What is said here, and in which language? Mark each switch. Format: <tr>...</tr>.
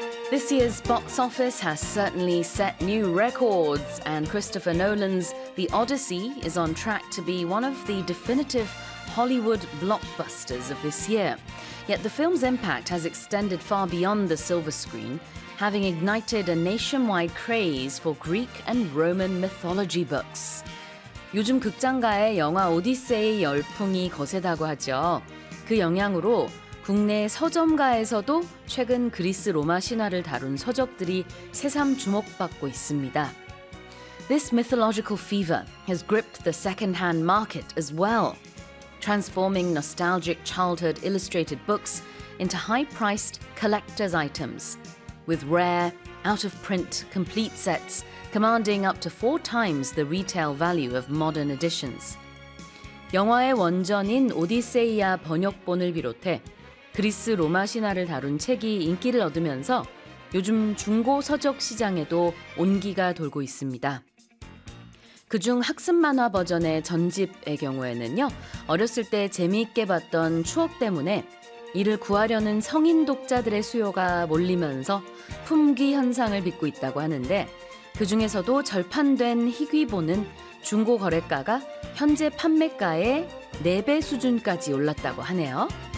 <en>This year's box office has certainly set new records, and Christopher Nolan's The Odyssey is on track to be one of the definitive Hollywood blockbusters of this year. Yet the film's impact has extended far beyond the silver screen, having ignited a nationwide craze for Greek and Roman mythology books.</en> <ko>요즘 극장가의 영화 오디세이 열풍이 거세다고 하죠. 그 영향으로 국내 서점가에서도 최근 그리스 로마 신화를 다룬 서적들이 새삼 주목받고 있습니다.</ko> <en>This mythological fever has gripped the second-hand market as well, transforming nostalgic childhood illustrated books into high-priced collector's items, with rare, out-of-print complete sets commanding up to 4 times the retail value of modern editions.</en> <ko>영화의 원전인 오디세이아 번역본을 비롯해 그리스 로마 신화를 다룬 책이 인기를 얻으면서 요즘 중고 서적 시장에도 온기가 돌고 있습니다. 그중 학습 만화 버전의 전집의 경우에는요, 어렸을 때 재미있게 봤던 추억 때문에 이를 구하려는 성인 독자들의 수요가 몰리면서 품귀 현상을 빚고 있다고 하는데, 그 중에서도 절판된 희귀본은 중고 거래가가 현재 판매가의 4배 수준까지 올랐다고 하네요.</ko>